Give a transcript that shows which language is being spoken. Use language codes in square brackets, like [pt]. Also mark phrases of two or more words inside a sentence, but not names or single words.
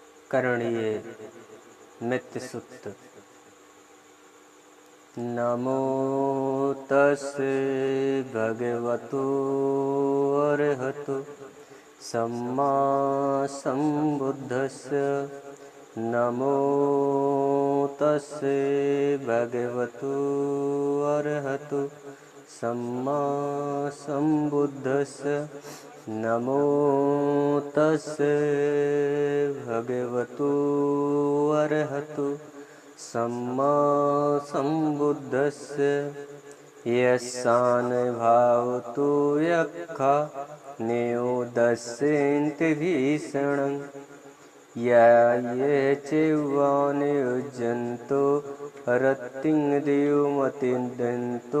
[pi] करणीय मित्र सुत। नमो तस्से भगवतो अरहतो सम्मा सम्बुद्धस्य। नमो तस्से भगवतो अरहतो सम्मा सम्बुद्धस्य। नमो तस्से भगवतो अरहतो सम्मा सम्बुद्धस्य। यस्सानुभावतो यक्खा नियोदस्यन्ति भीषणं। ये चैवानुयुज्यन्तो रतिं दिवमतिदन्तो।